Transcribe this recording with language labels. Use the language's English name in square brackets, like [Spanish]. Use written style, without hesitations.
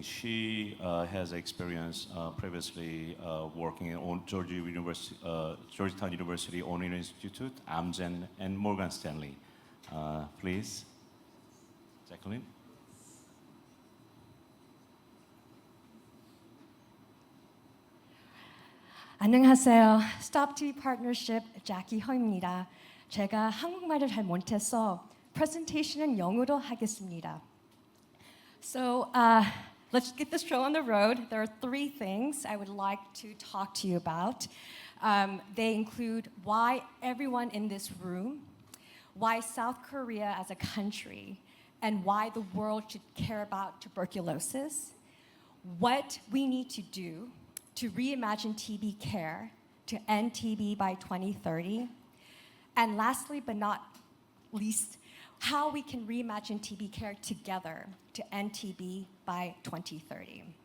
[English] She has experience previously working at Georgetown University O'Neill Institute, Amgen, and Morgan Stanley. Please, Jacqueline. [Korean] 안녕하세요. Stop TB Partnership Jackie 허입니다. 제가 한국말을 잘 못해서 프레젠테이션은 영어로 하겠습니다. [English] So let's get this show on the road. There are 3 things I would like to talk to you about. They include why everyone in this room, why South Korea as a country, and why the world should care about tuberculosis, what we need to do to reimagine TB care to end TB by 2030, and lastly but not least, how we can reimagine TB care together to end TB by 2030.